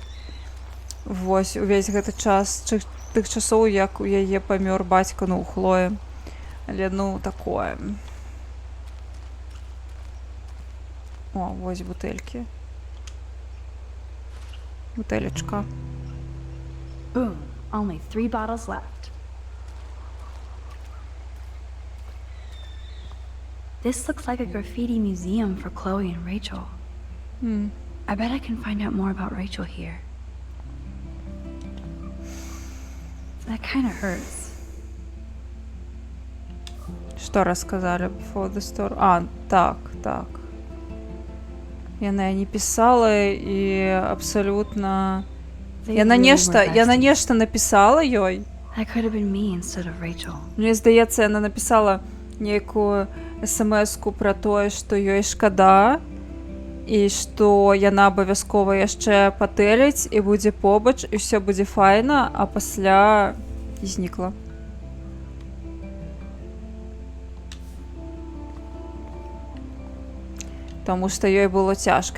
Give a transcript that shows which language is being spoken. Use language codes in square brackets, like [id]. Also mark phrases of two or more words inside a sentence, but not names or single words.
[be] Вось, увесь гэты час, тых часоў, як у яе памёр бацька, ну, у Хлоі. Але, ну, такое. О, вось бутэлькі. Бутэлечка. [en] Boom. Only 3 bottles left. This looks like a graffiti museum for Chloe and Rachel. I bet I can find out more about Rachel here. That kind of hurts. [be] Што расказалі [en] before the story? [be] Так. Яна не пісала і абсалютна... Яна нешта напісала ёй. [en] That could have been me instead of Rachel. [be] Мне здаецца, яна напісала нейкую смс-ку пра тое, што ёй шкада, і што яна абавязкова яшчэ патэліць і будзе побач, і ўсё будзе файна, а пасля знікла. Таму што ёй было цяжка.